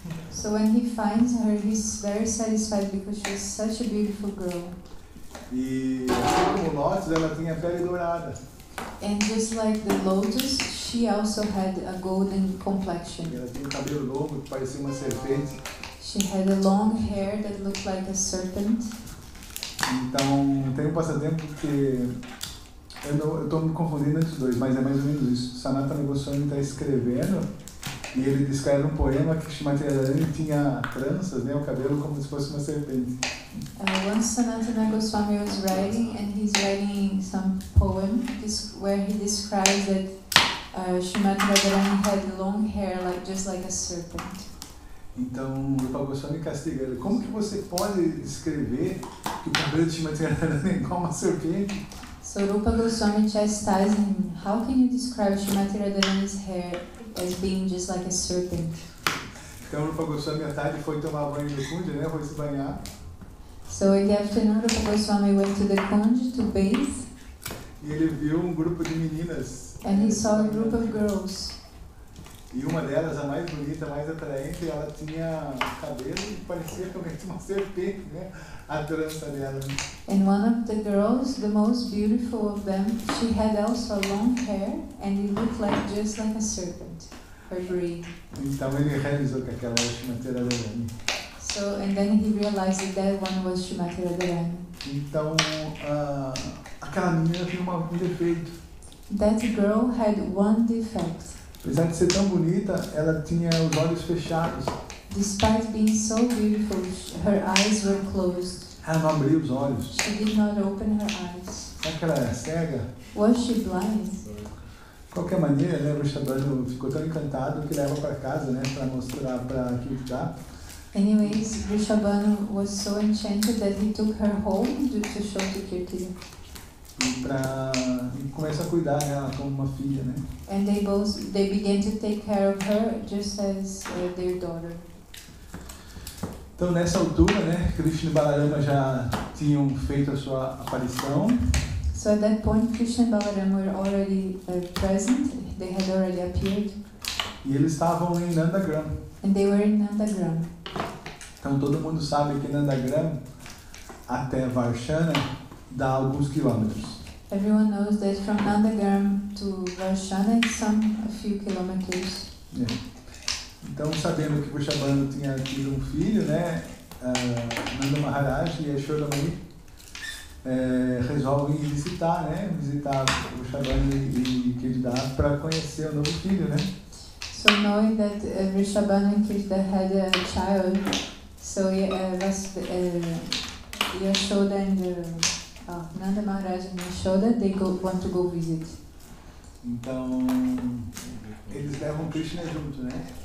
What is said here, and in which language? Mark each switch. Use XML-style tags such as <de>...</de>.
<en>So when he finds her, he's very satisfied because she's such a beautiful girl.</en> <pt>E assim como o lótus, ela tinha a pele dourada.</pt> <en>And just like the lotus, she also had a golden complexion.</en> <pt>Ela tinha um cabelo longo que parecia uma serpente.</pt> <en>She had a long hair that looked like a serpent.</en> <pt>Então, tem um passatempo que eu estou me confundindo entre os dois, mas é mais ou menos isso. Sanatana Goswami está escrevendo E ele descreve um poema que Srimati Radharani tinha tranças, né, o cabelo como se fosse uma serpente.</pt> <en>Once Sanatana Goswami was writing, and he's writing some poem where he describes that Srimati Radharani had long hair, just like a serpent.</en> <pt>Então, o Rupa Goswami castiga ele. Como que você pode descrever que o cabelo de Srimati Radharani é igual uma serpente?</pt> <en>So Rupa Goswami chastised him. How can you describe Srimati Radharani's hair as being just like a serpent?</en> <pt>Então, o Rupa Goswami à tarde foi tomar banho no Kunja, né? Foi se banhar.</pt> <en>So in the afternoon, Rupa Goswami went to the Kunj to bathe.</en> <pt>E ele viu um grupo de meninas.</pt> <en>And he saw a group of girls.</en> <pt>E uma delas, a mais bonita, a mais atraente, ela tinha cabelo e parecia realmente uma serpente, né? A trança dela.</pt> <en>And one of the girls, the most beautiful of them, she had also long hair and it looked just like a serpent, her braid.</en> <pt>Então ele realizou que aquela era Srimati Radharani.</pt> <en>So, and then he realized that one was Srimati Radharani.</en> <pt>Então, aquela menina tinha um defeito.</pt> <en>That girl had one defect.</en> <pt>Apesar de ser tão bonita, ela tinha os olhos fechados.</pt> <en>Despite being so beautiful, her eyes were closed.</en> <pt>Ela não abria os olhos.</pt> <en>She did not open her eyes.</en> <pt>Será que ela era cega?</pt> <en>Was she blind?</en> <pt>De qualquer maneira, né, o Vrishabhanu ficou tão encantado que leva para casa, né, para mostrar para Kirtida.</pt> <en>Anyways, Vrishabhanu was so enchanted that he took her home to show to Kirtida.</en> <pt>E começa a cuidar dela como uma filha, né?</pt> <en>And they began to take care of her just as their daughter.</en> <pt>Então nessa altura, né, Krishna e Balarama já tinham feito a sua aparição.</pt> <en>So at that point, Krishna and Balaram were already present. They had already appeared.</en> <pt>E eles estavam em Nandagram.</pt> <en>And they were in Nandagram.</en> <pt>Então todo mundo sabe que Nandagram até Varshana dá alguns quilômetros.</pt> <en>Everyone knows that from Nandagram to Varshana it's a few kilometers. Yeah.</en> <pt>Então, sabendo que Vrishabhanu tinha tido um filho, né, Nanda Maharaj e Yashoda Mani resolvem visitar Vrishabhanu e Kirtida para conhecer o novo filho, né?</pt> <en>So knowing that Vrishabhanu and Kirtida had a child, so Yashoda and Nanda Maharaj and Yashoda, they want to go visit.</en> <pt>Então, eles levam Krishna junto, né?</pt>